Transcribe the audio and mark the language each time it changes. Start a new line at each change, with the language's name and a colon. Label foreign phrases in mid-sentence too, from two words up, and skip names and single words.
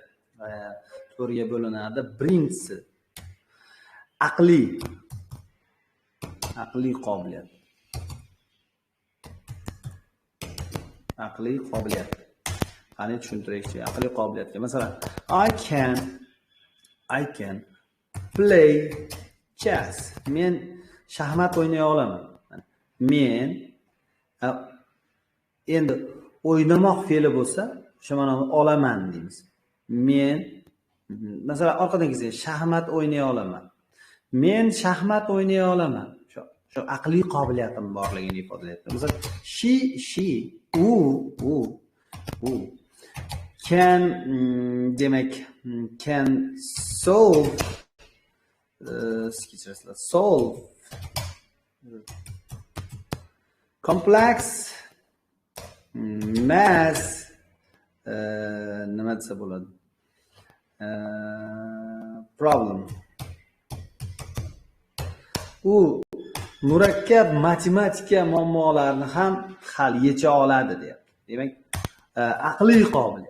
Uzbek: Birinchisi aqliy qobiliyat. Aqliy qobiliyat. Qani tushuntiraychi aqliy qobiliyatga. Masalan,
English: I can play chess.
Uzbek: Men shaxmat o'ynay olaman. Men endi o'ynamoq fe'li bo'lsa, o'sha ma'noni olaman deymiz. Men masalan orqadan kelsa, shaxmat o'ynay olaman. Men shaxmat o'ynay olaman. Shu aqliy qobiliyatim borligini ifodalayapti. Masalan,
English: she u can solve complex math
Uzbek: nima desa bo'ladi?
English: Problem.
Uzbek: U murakkab matematika muammolarini ham hal eta oladi deyapti. Demak, aqliy qobiliyat.